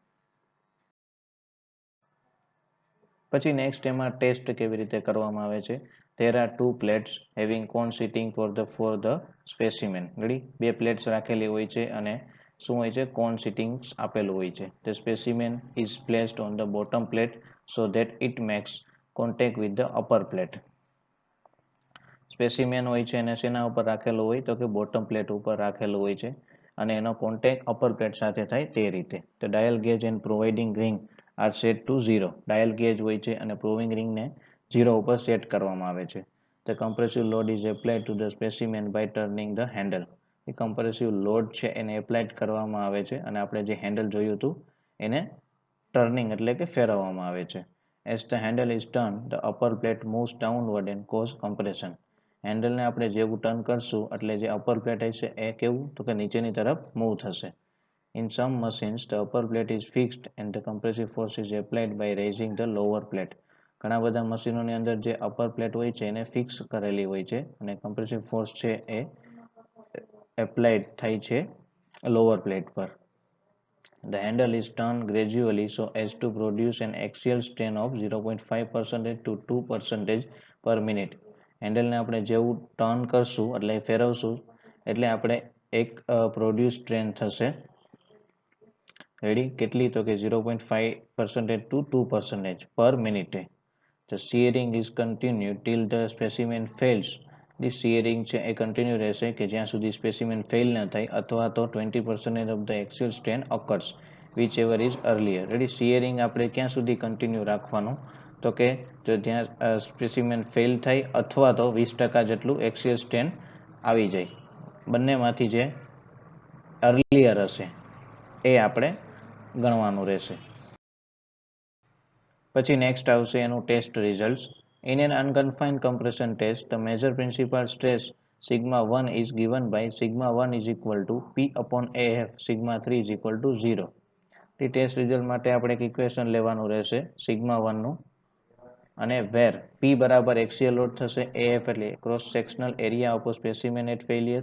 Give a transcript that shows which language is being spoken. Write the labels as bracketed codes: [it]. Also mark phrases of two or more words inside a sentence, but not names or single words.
[gu] પછી નેક્સ્ટ એમાં ટેસ્ટ કેવી રીતે કરવામાં આવે છે. [en] There are two plates having cone sitting for the specimen. [gu] રેડી, બે પ્લેટ્સ રાખેલી હોય છે અને શું હોય છે [en] cone sitting [gu] આપેલું હોય છે. [en] The specimen is placed on the bottom plate so that it makes contact with the upper plate. [gu] સ્પેસિમેન હોય છે એને શેના ઉપર રાખેલું હોય તો કે [en] bottom plate [gu] ઉપર રાખેલું હોય છે અને એનો કોન્ટેક્ટ [en] upper plate [gu] સાથે થાય તે રીતે. [en] The dial gauge and proving ring are set to 0. dial gauge [gu] હોય છે અને [en] proving ringને [gu] 0 ઉપર સેટ કરવામાં આવે છે. [en] The compressive load is applied to the specimen by turning the handle. [gu] એ [en] compressive load [gu] છે એને એપ્લાઇડ કરવામાં આવે છે અને આપણે જે હેન્ડલ જોયું હતું એને ટર્નિંગ એટલે કે ફેરવવામાં આવે છે. [en] As the handle is turned, the upper plate moves downward and cause compression. [gu] હેન્ડલને આપણે જેવું ટર્ન કરશું એટલે જે [en] upper plate [gu] હશે એ કેવું તો કે નીચેની તરફ મૂવ થશે. [en] In some machines, the upper plate is fixed and the compressive force is applied by raising the lower plate. [gu] ઘણા બધા મશીનોની અંદર જે [en] upper plate [gu] હોય છે એને ફિક્સ કરેલી હોય છે અને [en] compressive force [gu] છે એ એપ્લાઇડ થાય છે [en] lower plate [gu] પર. [en] The handle is turned gradually so as to produce an axial strain of 0.5% to 2% per minute. [gu] હેન્ડલને આપણે જેવું ટર્ન કરશું એટલે ફેરવશું એટલે આપણે એક [en] produce strain [gu] થશે. રેડી, કેટલી તો કે 0.5% to 2% પર મિનિટે. [en] The shearing is continued till the specimen fails. The shearing [gu] છે એ કન્ટિન્યુ રહેશે કે જ્યાં સુધી સ્પેસિમેન ફેલ ન થાય અથવા તો [en] 20% of the axial strain occurs whichever is earlier. [gu] રેડી, શિયરિંગ આપણે ક્યાં સુધી કન્ટિન્યુ રાખવાનું તો કે જો ત્યાં સ્પેસિમેન ફેલ થાય અથવા તો 20% જેટલું [en] axial strain [gu] આવી જાય, બંનેમાંથી જે અર્લિયર હશે એ આપણે ગણવાનું રહેશે. પછી નેક્સ્ટ આવશે એનું [en] test result. In an unconfined compression test, the measured principal stress sigma 1 is given by sigma 1 is equal to P upon AF, sigma 3 is equal to 0. [gu] તે [en] test result [gu] માટે આપણે એક ઇક્વેશન લેવાનું રહેશે સિગ્મા 1 નું અને વેર P બરાબર [en] axial load [gu] થશે, AF એટલે [en] cross sectional area of specimen at failure.